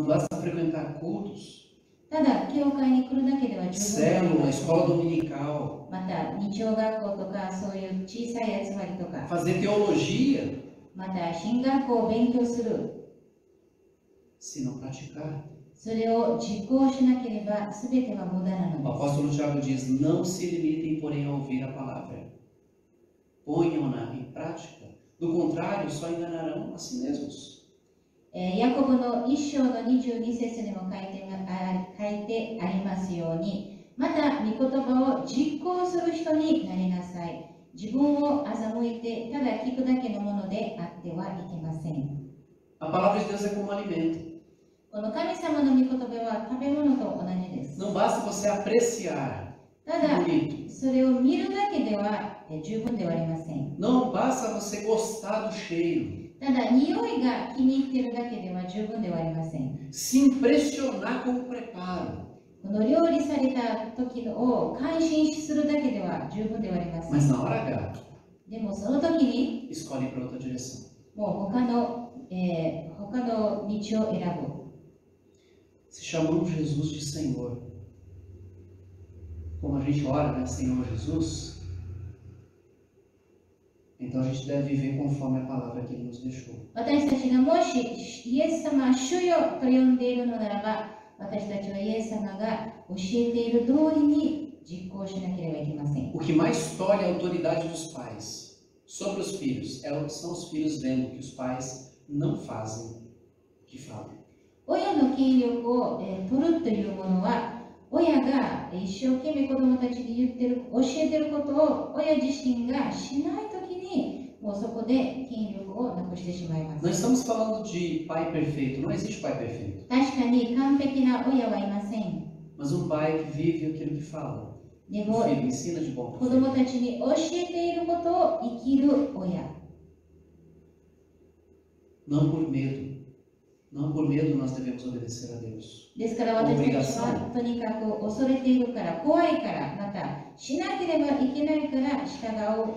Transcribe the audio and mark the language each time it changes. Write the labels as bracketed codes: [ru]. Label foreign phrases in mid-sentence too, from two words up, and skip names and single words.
[pt] Não basta frequentar cultos, [ja] ただ教会に来るだけでは十分では [pt] célula, [ja] ない。 [pt] escola dominical, [ja] また日曜学校とかそういう小さい集まりとか、 [pt] fazer teologia, [ja] また進学校を勉強する。 [pt] se não praticar. [ja] それを実行しなければ全ては無駄な [pt] O [ja] のです。 [pt] apóstolo Tiago diz: não se limitem, porém, a ouvir a palavra. Ponham-na em prática. Do contrário, só enganarão a si mesmos. [ja] ヤコブの1章の22節にも書いてありますように、また御言葉を実行する人になりなさい。自分を欺いてただ聞くだけのものであってはいけません。 [pt] A palavra de Deus é como alimento. [ja] この神様の御言葉は食べ物と同じです。 [pt] Não basta você apreciar. [ja] ただ、 [pt] Bonito. [ja] それを見るだけでは十分ではありません。 [pt] Não basta você gostar do cheiro. [ja] ただ、匂いが気に入っているだけでは十分ではありません。 [pt] Se impressionar com o preparo. [ja] この料理された時を感心するだけでは十分ではありません。 [pt] Mas na hora H, [ja] でもその時に [pt] escolhe para outra direção. [ja] もう他の道を選ぶ。 [pt] Se chamamos Jesus de Senhor, como a gente ora, né, Senhor Jesus, então a gente deve viver conforme a palavra que Ele nos deixou. [ja] 私たちがもしイエス様主よと呼んでいるのならば、私たちはイエス様が教えている通りに実行しなければいけません。 [pt] O que mais tolhe a autoridade dos pais sobre os filhos são os filhos vendo que os pais não fazem o que falam. [ja] 親の権力を取るというものは、親が一生懸命子供たちに教えてることを親自身がしないときに、もうそこで権力をなくしてしまいます。 [pt] Não estamos falando de pai perfeito, não existe pai perfeito. [ja] 確かに完璧な親はいません。 [pt] Mas um pai que vive aquilo que fala. [ja] で [pt] Um [ja] も、 [pt] filho ensina de bom [ja] 子供たちに教えていることを生きる親。 [pt] Não por medo. Não por medo nós devemos obedecer a Deus. [ja] ですから私たちはとにかく恐れているから、怖いから、またしなければいけないから従おうということではありません。